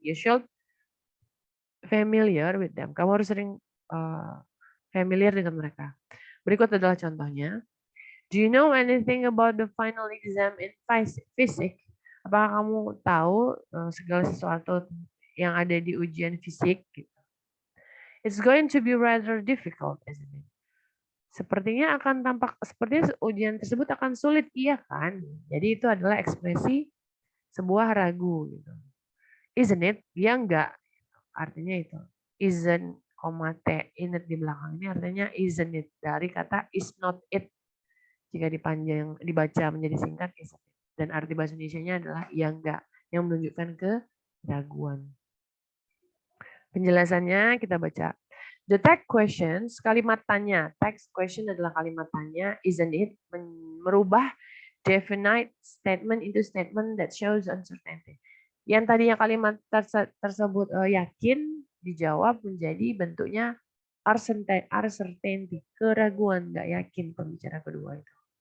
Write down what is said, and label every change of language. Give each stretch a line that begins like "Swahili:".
English: You should familiar with them.
Indonesian: Kamu harus sering familiar dengan mereka. Berikut adalah contohnya.
English: Do you know anything about the final exam in physics?
Indonesian: Apakah kamu tahu segala sesuatu yang ada di ujian fisik?
English: It's going to be rather difficult, isn't it?
Indonesian: Sepertinya akan tampak sepertinya ujian tersebut akan sulit, iya kan? Jadi itu adalah ekspresi sebuah ragu. Gitu. Isn't it? Ya enggak. Artinya itu. Isn't, T, in it di belakang ini artinya isn't it. Dari kata is not it. Jika dipanjang, dibaca menjadi singkat, isn't it. Dan arti bahasa Indonesianya adalah ya enggak. Yang menunjukkan keraguan. Penjelasannya kita baca.
English: The text questions,
Indonesian: kalimat tanya.
English: Text question
Indonesian: adalah kalimat tanya,
English: isn't it? Merubah definite statement into statement that shows uncertainty.
Indonesian: Yang tadinya kalimat tersebut yakin dijawab menjadi bentuknya uncertainty, keraguan, nggak yakin pembicara kedua itu.